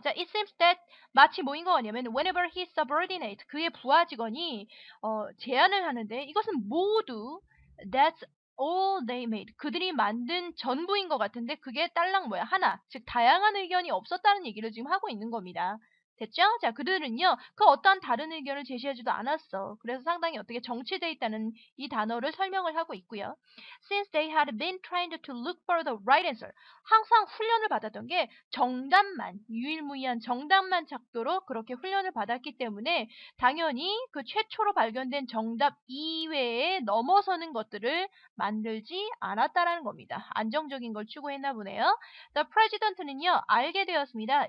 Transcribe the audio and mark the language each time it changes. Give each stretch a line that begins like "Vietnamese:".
Korean: 자,
English: it seems that
Korean: 마치 뭐인 것 같냐면
English: whenever his subordinate,
Korean: 그의 부하 직원이 제안을 하는데 이것은 모두
English: that's all they made.
Korean: 그들이 만든 전부인 것 같은데 그게 딸랑 뭐야? 하나. 즉 다양한 의견이 없었다는 얘기를 지금 하고 있는 겁니다. 됐죠? 자, 그들은요, 그 어떠한 다른 의견을 제시하지도 않았어. 그래서 상당히 어떻게 정치되어 있다는 이 단어를 설명을 하고 있고요.
English: Since they had been trained to look for the right answer.
Korean: 항상 훈련을 받았던 게 정답만, 유일무이한 정답만 찾도록 그렇게 훈련을 받았기 때문에 당연히 그 최초로 발견된 정답 이외에 넘어서는 것들을 만들지 않았다라는 겁니다. 안정적인 걸 추구했나 보네요. The President는요, 알게 되었습니다.